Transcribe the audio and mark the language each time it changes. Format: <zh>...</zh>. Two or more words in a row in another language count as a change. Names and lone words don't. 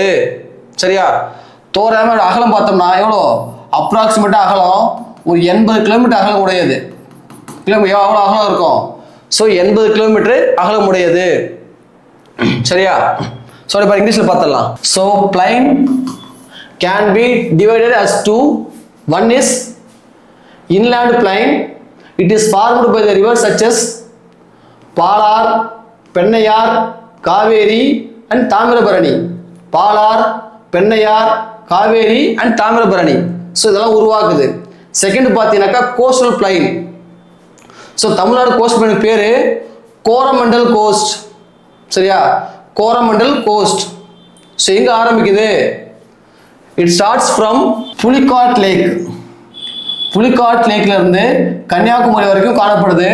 <ta>சரியா? தோராயமாக அகலம் பார்த்தோம்னா எவ்வளோ? அப்ராக்சிமேட்டாக அகலம் ஒரு 80 கிலோமீட்டர் அகலம் உடையது. எவ்வளோ அகலம் இருக்கும்? ஸோ 80 கிலோமீட்டர் அகலம் உடையது. சரியா? ஸோ இப்போ இங்கிலீஷில் பார்த்துடலாம்.</ta> <en>so plain can be divided as two. One is inland plain. It is formed by the rivers such as Palar, Pennayar, Kaveri and Tamirabarani. Palar, Pennayar, Kaveri and Tamirabarani.</en> <ta>So இதெல்லாம் உருவாக்குது. செகண்ட் பார்த்தீங்கன்னாக்கா</ta> <en>coastal plain.</en> <ta>ஸோ தமிழ்நாடு</ta> <en>coast plain</en> <ta>பேரு கோரமண்டல் கோஸ்ட். சரியா? கோரமண்டல் கோஸ்ட். ஸோ எங்க ஆரம்பிக்குது?</ta> <en>it starts from</en> <ta>புலிகாட் லேக்ல இருந்து கன்னியாகுமரி வரைக்கும் காணப்படுது.</ta>